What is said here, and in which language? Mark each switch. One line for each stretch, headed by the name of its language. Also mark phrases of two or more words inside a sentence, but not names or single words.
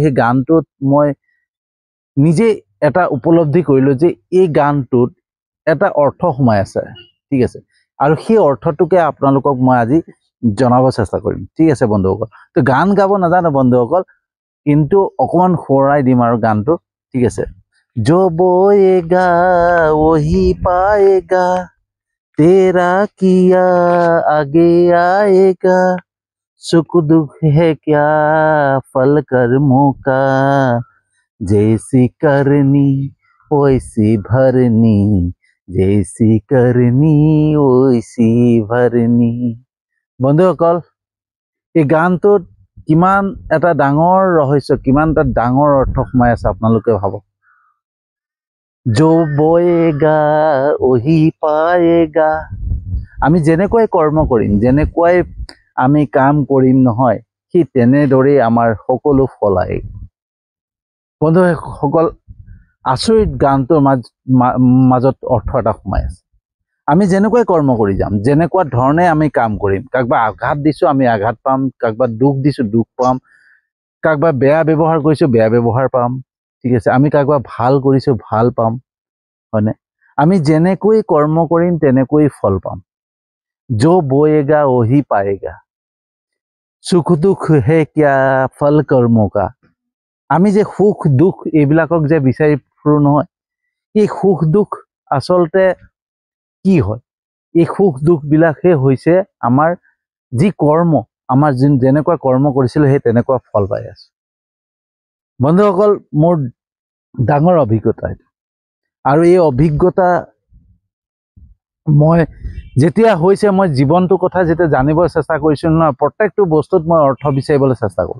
Assamese: সেই গানটোত মই নিজে এটা উপলব্ধি কৰিলোঁ যে এই গানটোত এটা অৰ্থ সোমাই আছে। ঠিক আছে, আৰু সেই অৰ্থটোকে আপোনালোকক মই আজি জনাব চেষ্টা কৰিম। ঠিক আছে বন্ধুসকল, তো গান গাব নাজানো বন্ধুসকল, কিন্তু অকমান সোঁৱৰাই দিম আৰু গানটো। ঠিক আছে,
Hindi: जो बोएगा वही पाएगा, तेरा किया आगे आएगा, सुख दुख है क्या फल कर्मों का, जैसी करनी वैसी भरनी, जैसी करनी वैसी भरनी।
Assamese: বন্ধুসকল, এই গানটোত কিমান এটা ডাঙৰ ৰহস্য, কিমান এটা ডাঙৰ অৰ্থ সোমাই আছে আপোনালোকে ভাবক।
Hindi: जो बोएगा वही पाएगा।
Assamese: আমি যেনেকৈ কৰ্ম কৰিম, যেনেকৈ আমি কাম কৰিম নহয়, সি তেনেদৰেই আমাৰ সকলো ফল আহে। বন্ধুসকল, আচৰিত গানটোৰ মাজত অৰ্থ এটা সোমাই আছে। আমি যেনেকৈ কৰ্ম কৰি যাম, যেনেকুৱা ধৰণে আমি কাম কৰিম, কাৰোবাক আঘাত দিছোঁ আমি আঘাত পাম, কাৰোবাক দুখ দিছোঁ দুখ পাম, কাৰোবাক বেয়া ব্যৱহাৰ কৰিছোঁ বেয়া ব্যৱহাৰ পাম। ঠিক আছে, আমি কাৰোবাক ভাল কৰিছোঁ ভাল পাম, হয়নে? আমি যেনেকৈ কৰ্ম কৰিম তেনেকৈ ফল পাম।
Hindi: जो बोएगा वही पाएगा, सुख दुख है क्या फल कर्मों का।
Assamese: আমি যে সুখ দুখ এইবিলাকক যে বিচাৰি ফুৰোঁ নহয়, এই সুখ দুখ আচলতে কি হয়? এই সুখ দুখবিলাকহে হৈছে আমাৰ যি কৰ্ম, আমাৰ যেনেকুৱা কৰ্ম কৰিছিলোঁ সেই তেনেকুৱা ফল পাই আছোঁ। বন্ধুসকল, মোৰ ডাঙৰ অভিজ্ঞতা এইটো, আৰু এই অভিজ্ঞতা মই যেতিয়া হৈছে, মই জীৱনটোৰ কথা যেতিয়া জানিব চেষ্টা কৰিছোঁ নহয়, প্ৰত্যেকটো বস্তুত মই অৰ্থ বিচাৰিবলৈ চেষ্টা কৰোঁ।